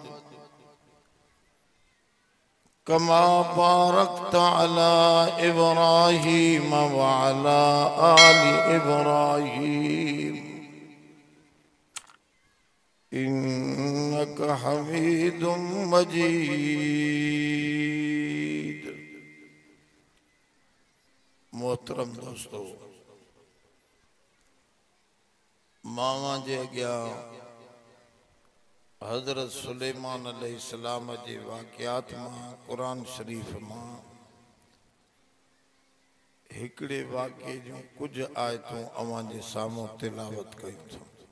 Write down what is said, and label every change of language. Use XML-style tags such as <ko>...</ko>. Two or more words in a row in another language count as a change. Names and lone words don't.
<ar>كما باركت على إبراهيم وعلى آل إبراهيم إنك حميد مجيد.</ar> <sd>मोहतरम दोस्तों, मामा जे अॻियां हज़रत सुलेमान अलैहिस्सलाम जे वाक़ियात मां कुरान शरीफ़ मां हिकिड़े वाक़े जूं कुछ आयतूं अवां जे साम्हूं तिलावत कयूं था।</sd>